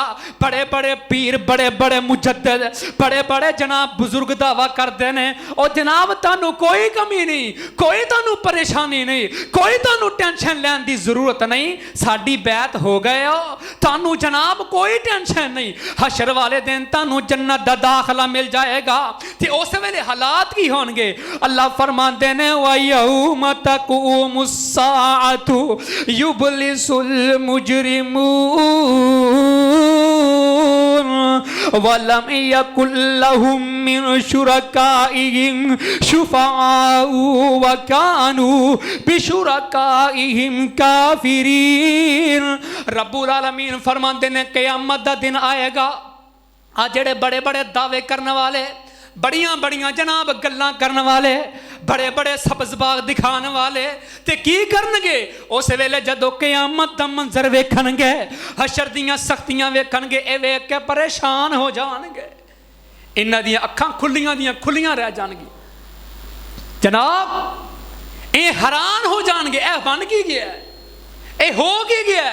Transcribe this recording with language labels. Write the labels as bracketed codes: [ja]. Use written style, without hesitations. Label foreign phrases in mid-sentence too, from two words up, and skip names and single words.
[pa] بڑے بڑے پیر، بڑے بڑے مجدد، بڑے بڑے جناب بزرگ دعویٰ کرتے نے اور جناب تانوں کوئی کمی نہیں، کوئی تانوں پریشانی نہیں، کوئی تانوں ٹینشن لینے کی ضرورت نہیں، ساڈی بیعت ہو گئے ہو، تانوں جناب کوئی ٹینشن نہیں. حشر والے دن تانوں جنت دا داخلہ مل جائے گا. تے اس ویلے حالات کی ہونگے، اللہ فرماندے نے [ar] ويوم تقوم الساعة يبلس المجرمون ولم يكن لهم من شركائهم شفعاء وكانوا بشركائهم كافرين. رب العالمين [pa] فرماتے نے قیامت دا دن آئے گا، آ جیڑے بڑے بڑے دعوے کرنے والے، بڑیاں بڑیاں جناب گلاں کرنے والے، بڑے بڑے سبز باغ دکھانے والے تے کی کرنگے اس ویلے جدوں قیامت دا منظر ویکھنگے، حشر دیاں سختیاں ویکھنگے، اے ویکھ کے پریشان ہو جانگے، انہاں دیاں اکھاں کھلیاں رہ جانگیاں جناب، یہ حیران ہو جانگے اے بن کی گیا، اے ہو کی گیا.